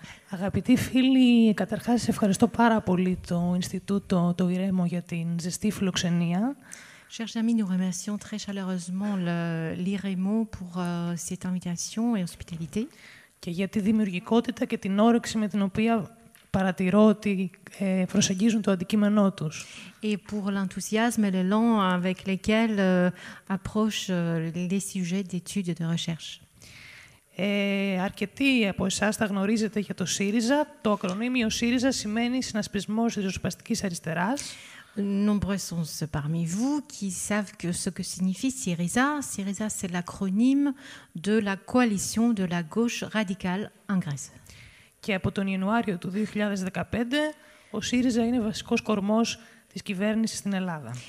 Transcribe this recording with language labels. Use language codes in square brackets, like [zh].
[el] Αγαπητοί φίλοι, καταρχάς ευχαριστώ πάρα πολύ το Ινστιτούτο, το Ηρέμο, για την ζεστή φιλοξενία. [fr] Chers amis, nous remercions très chaleureusement l'IREMO pour cette invitation et hospitalité. [el] Και για τη δημιουργικότητα και την όρεξη με την οποία παρατηρώ ότι προσεγγίζουν το αντικείμενό τους. [fr] Et pour l'enthousiasme et l'élan avec lesquels approchent les sujets d'études et de recherche. [el] Αρκετοί από εσάς θα γνωρίζετε για το ΣΥΡΙΖΑ. Το ακρονίμιο ΣΥΡΙΖΑ σημαίνει Συνασπισμός Ριζοσπαστικής Αριστεράς. [fr] Nombreux sont ceux parmi vous qui savent que ce que signifie Syriza. Syriza, c'est l'acronyme de la coalition de la gauche radicale en Grèce. [el] Και από τον Ιανουάριο του 2015, ο ΣΥΡΙΖΑ είναι βασικός κορμός της κυβέρνησης στην Ελλάδα.